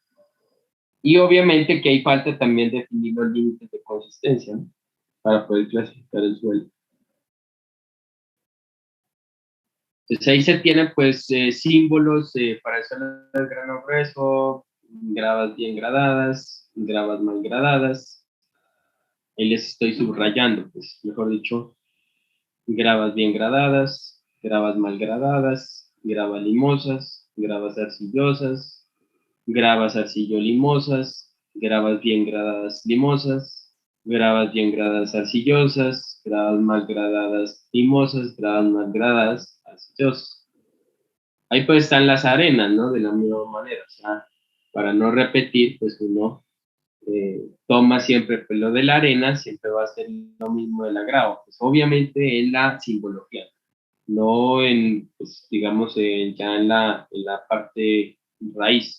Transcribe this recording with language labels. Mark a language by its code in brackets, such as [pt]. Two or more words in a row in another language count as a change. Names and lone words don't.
[es] Y obviamente que hay falta también definir los límites de consistencia, ¿no? Para poder clasificar el suelo. Entonces ahí se tienen pues símbolos para el suelo de grano grueso, gravas bien gradadas, gravas mal gradadas. Ahí les estoy subrayando, pues mejor dicho, gravas bien gradadas, gravas mal gradadas, gravas limosas, gravas arcillosas, gravas arcillo-limosas, gravas bien gradadas limosas, gravas bien gradadas arcillosas, gravas mal gradadas limosas, gravas mal gradadas arcillosas. Ahí pues están las arenas, ¿no? De la misma manera, o sea, para no repetir, pues uno toma siempre pues, lo de la arena, siempre va a ser lo mismo de la grava, pues obviamente en la simbología, no en, pues digamos, ya en la parte raíz.